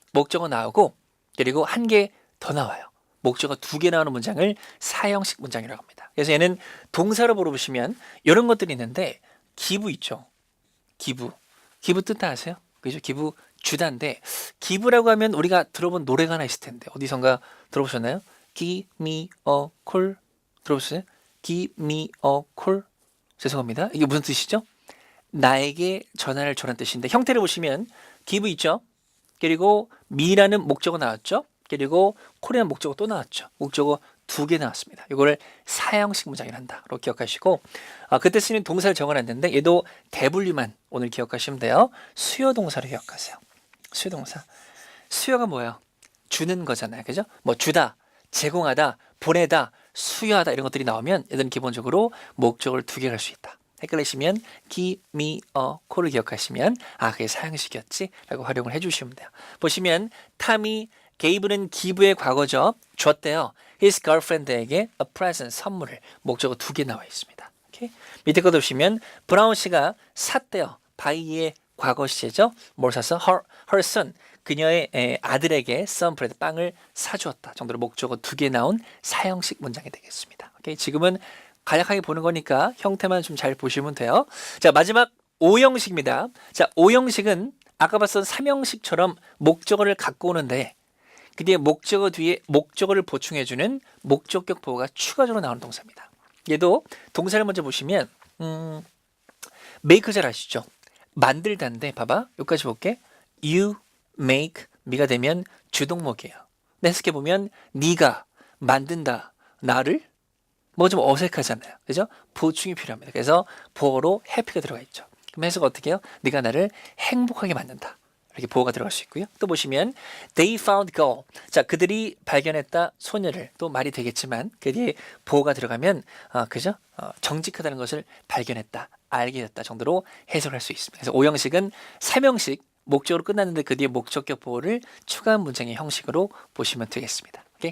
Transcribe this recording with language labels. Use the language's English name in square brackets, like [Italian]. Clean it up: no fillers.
[Korean] 목적어 나오고 그리고 한 개 더 나와요. 목적어 2개 나오는 문장을 4형식 문장이라고 합니다. 그래서 얘는 동사로 물어보시면 이런 것들이 있는데 기부 있죠. 기부 뜻 다 아세요? 그죠? 기부 주다인데 기부라고 하면 우리가 들어본 노래가 하나 있을 텐데 어디선가 들어보셨나요? [English] Give me a call [Korean] 들어보셨어요? [English] Give me a call [Korean] 죄송합니다. 이게 무슨 뜻이죠? 나에게 전화를 줘라는 뜻인데 형태를 보시면 give 있죠? 그리고 me라는 목적어 나왔죠? 그리고 콜이라는 목적어 또 나왔죠. 목적어 2개 나왔습니다. 이거를 4형식 문장이라 한다로 기억하시고 그때 쓰는 동사를 적어놨는데 얘도 대분류만 오늘 기억하시면 돼요. 수요 동사로 기억하세요. 수요 동사. 수요가 뭐예요? 주는 거잖아요. 그죠? 뭐 주다, 제공하다, 보내다, 수여하다 이런 것들이 나오면 얘들은 기본적으로 목적어를 2개 갈 수 있다. 헷갈리시면 [English] give me a call [Korean] 을 기억하시면 그게 4형식이었지 라고 활용을 해주시면 돼요. 보시면 탐이 gave는 give의 과거죠. 줬대요. [English] his girlfriend에게 a present, [Korean] 선물을. 목적어 2개 나와 있습니다. 오케이? 밑에 거 보시면 브라운 씨가 샀대요. buy의 과거 시제죠. 뭘 샀어? her son, 그녀의 아들에게 sunbread, 빵을 사주었다 정도로 목적어 2개 나온 사형식 문장이 되겠습니다. 오케이? 지금은 간략하게 보는 거니까 형태만 좀 잘 보시면 돼요. 자, 마지막 5형식입니다. 자, 5형식은 아까 봤던 3형식처럼 목적어를 갖고 오는데 그 뒤에 목적어 뒤에 목적어를 보충해주는 목적격 보호가 추가적으로 나오는 동사입니다. 얘도 동사를 먼저 보시면 make 잘 아시죠? 만들다인데 봐봐. 여기까지 볼게. [English] You make me [Korean] 가 되면 주동목이에요. 해석해보면 네가 만든다. 나를? 뭐 좀 어색하잖아요. 그죠? 보충이 필요합니다. 그래서 보어로 happy가 들어가 있죠. 그럼 해석 어떻게 해요? 네가 나를 행복하게 만든다. 이렇게 보어가 들어갈 수 있고요. 또 보시면 [English] they found girl. [Korean] 자, 그들이 발견했다 소녀를. 또 말이 되겠지만 그 뒤에 보어가 들어가면 그죠? 정직하다는 것을 발견했다. 알게 됐다 정도로 해석할 수 있습니다. 그래서 5형식은 3형식 목적으로 끝났는데 그 뒤에 목적격 보어를 추가한 문장의 형식으로 보시면 되겠습니다. 오케이?